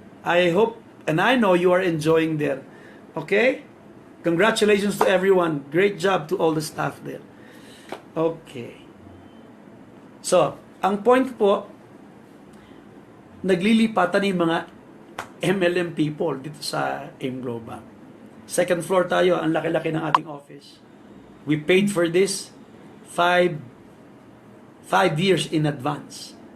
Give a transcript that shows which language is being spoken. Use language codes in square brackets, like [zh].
[en] I hope and I know you are enjoying there. Okay? Congratulations to everyone. Great job to all the staff there. Okay. [tl] So, ang point po, naglilipatan yung mga MLM people dito sa AIM Global. Second floor tayo, ang laki-laki ng ating office. [en] We paid for this 5 years in advance.